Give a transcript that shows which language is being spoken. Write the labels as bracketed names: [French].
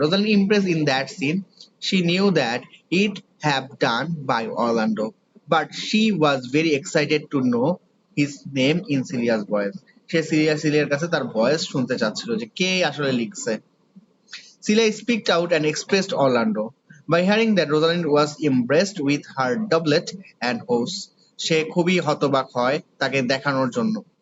[English] Rosalind impressed in that scene. She knew that it have done by Orlando, but she was very excited to know his name in Celia's voice. [Bangla] সে সিলিয়ার কাছে তার voice শুনতে চাচ্ছিল যে কে আসলে লিখছে। [English] Celia speaked out and expressed Orlando. By hearing that Rosalind was impressed with her doublet and hose, [Bangla] সে খুবই হতবাক হয় তাকে দেখানোর জন্য।